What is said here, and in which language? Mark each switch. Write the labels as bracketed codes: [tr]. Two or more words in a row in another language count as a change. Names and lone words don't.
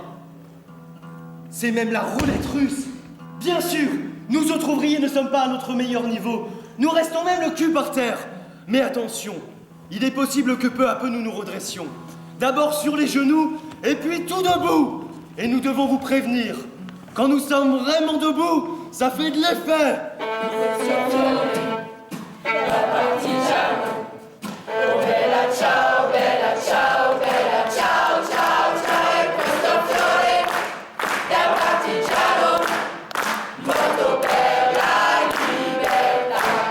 [fr] C'est même la roulette russe. Bien sûr, nous autres ouvriers ne sommes pas à notre meilleur niveau. Nous restons même le cul par terre. Mais attention, il est possible que peu à peu nous nous redressions. D'abord sur les genoux, et puis tout debout. Et nous devons vous prévenir. Quand nous sommes vraiment debout, ça fait de l'effet. [it] Da partigiano, oh bella ciao, bella ciao, bella ciao, ciao, ciao. E questo fiore da partigiano, morto per la libertà.